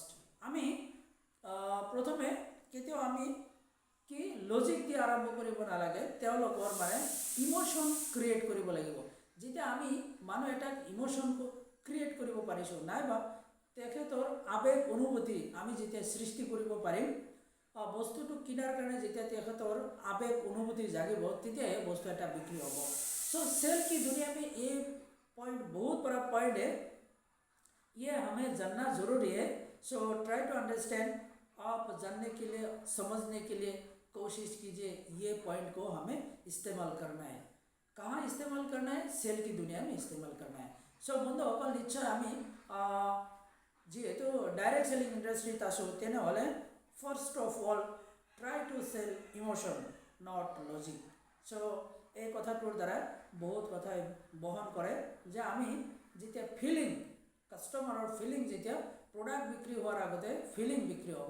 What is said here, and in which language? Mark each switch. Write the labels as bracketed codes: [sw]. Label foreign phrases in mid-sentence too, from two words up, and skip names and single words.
[as] আমি প্ৰথমে কেতিয়াও আমি কি লজিক দি আৰম্ভ কৰিব নালাগে, তেওঁলোকৰ মানে [en] emotion create [as] কৰিব লাগিব। যেতিয়া আমি মানুহ এটাক [en] emotion create [as] কৰিব পাৰিছোঁ, নাইবা তেখেতৰ আৱেগ অনুভূতি আমি যেতিয়া সৃষ্টি কৰিব পাৰিম, বস্তুটো কিনাৰ কাৰণে যেতিয়া তেখেতৰ আৱেগ অনুভূতি জাগিব, তেতিয়াহে বস্তু এটা বিক্ৰী হ'ব। [hi] सेल की दुनिया में ये पॉइंट बहुत बड़ा पॉइंट है, ये हमें जानना ज़रूरी है। [en] try to understand, [hi] आप जानने के लिए, समझने के लिए कोशिश कीजिए, ये पॉइंट को हमें इस्तेमाल करना है। कहाँ इस्तेमाल करना है, सेल की दुनिया में इस्तेमाल करना है। [as] বন্ধুসকল, নিশ্চয় আমি যেহেতু ডাইৰেক্ট সেলিং ইণ্ডাষ্ট্ৰীত আছোঁ, তেনেহ'লে [en] first of all try to sell emotion, not logic. [as] এই কথাটোৰ দ্বাৰা বহুত কথাই বহন কৰে যে আমি যেতিয়া ফিলিং, কাষ্টমাৰৰ ফিলিং যেতিয়া প্ৰডাক্ট বিক্ৰী হোৱাৰ আগতে ফিলিং বিক্ৰী হ'ব।